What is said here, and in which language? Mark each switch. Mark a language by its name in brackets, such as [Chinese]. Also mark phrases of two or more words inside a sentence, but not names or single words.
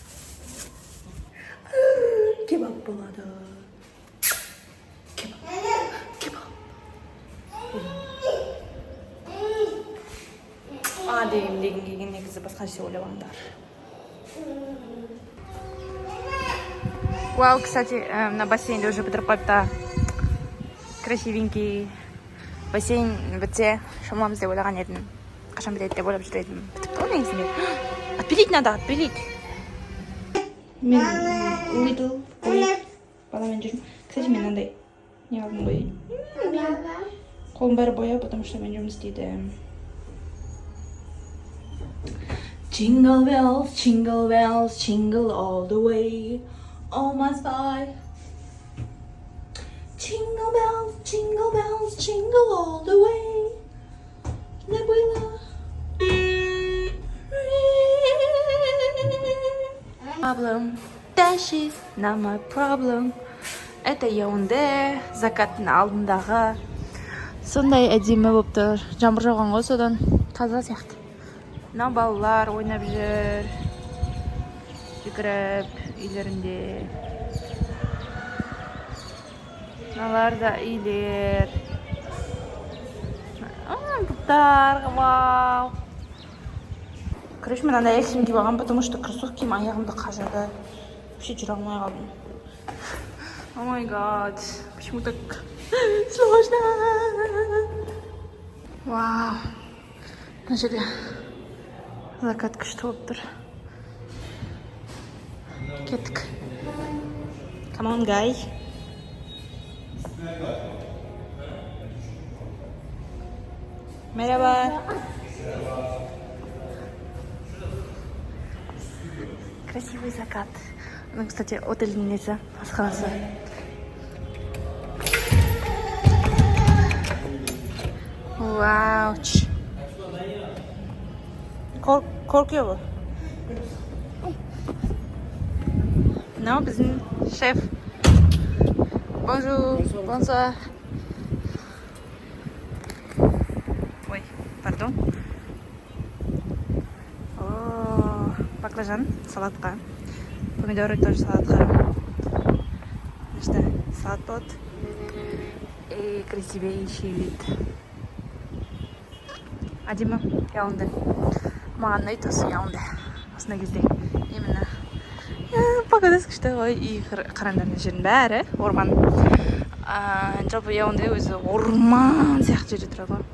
[Kazakh] Кебаб болады. Кебаб. Деген келген негізі басқа нәрсе ойлап алыңдар. Вау, [Russian] кстати, на бассейне уже [Kazakh] бітіріп қойыпты. [Russian] Красивенький бассейн бітсе шомыламыз деп ойлаған едім. [Kazakh] Қашан бітеді деп ойлап жүр едім. Бітіпті ғой негізінде. [Russian] Отпилить надо, отпилить. [Kazakh] Мен little баламен жүрмін. Кстати, мен андай не алдым ғой. Қолым бәрі бояу, [Russian] потому что [Kazakh] мен жұмыс істейді. [English] Jingle bells, jingle bells, jingle all the way. Oh my spy. Jingle bells, jingle bells, jingle all the way. That we love. Problem, that is not my problem. [Kazakh] Это Яунде, закаттың алдындағы. Сондай әдемі болып тұр. Жаңбыр жауған ғой, содан таза сияқты. Мына балалар ойнап жүр. Жүгіріп үйлерінде. Мыналар да үйлер. Бұлттар, вау. Короче, мен андай киім киіп алғанмын, [Russian] потому что [Kazakh] кроссовки киім аяғымды қажады. Вообще жүре алмай қалдым. [English] Oh my god, [Russian] почему так сложно? [Kazakh] Вау. Мына жерде закат күшті болып тұр. Кеттік. [English] Come on, guy. [Turkish] Merhaba. [Russian] Красивый закат. Ну, кстати, [Kazakh] отельдің несі, асханасы. Вау. [Turkish] Korkuyor bu. No, bizim şef. [French] Bonjour. Bonsoir. Ой, pardon. [Kazakh] О, баклажан салатқа. [Russian] Помидоры тоже салатқа. Значит, салат под. И красивейший вид. [Kazakh] Әдемі Яунде. Маған ұнайды осы Яунде. Осындай кезде. Именно погодасы күшті ғой. И қараңдар мына жердің бәрі орман. Жалпы Яунде өзі орман сияқты жерде тұрады ғой.